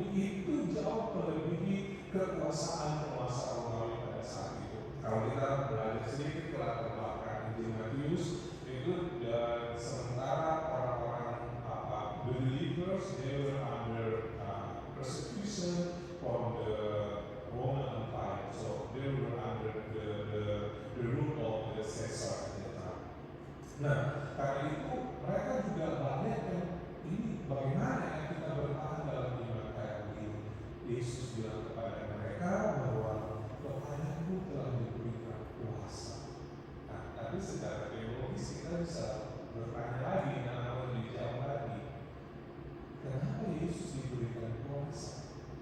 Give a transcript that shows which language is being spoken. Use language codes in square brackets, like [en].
[id] Itu jauh melebihi kekuasaan-kekuasaan Romawi pada saat itu. Kalau kita belajar sedikit ke latar belakang Injil Matius, itu sementara orang-orang [en] believers, they were under persecution from the Roman Empire, so they were under the rule of the Caesar at that time. [id] Nah, karena itu mereka juga banyak yang ini bagaimana ya kita bertahan dalam iman kayak begini. Yesus bilang kepada mereka bahwa kepadaku telah diberikan kuasa. Nah, tapi secara teologis kita bisa bertanya lagi, namun dijawab lagi, kenapa Yesus diberikan kuasa?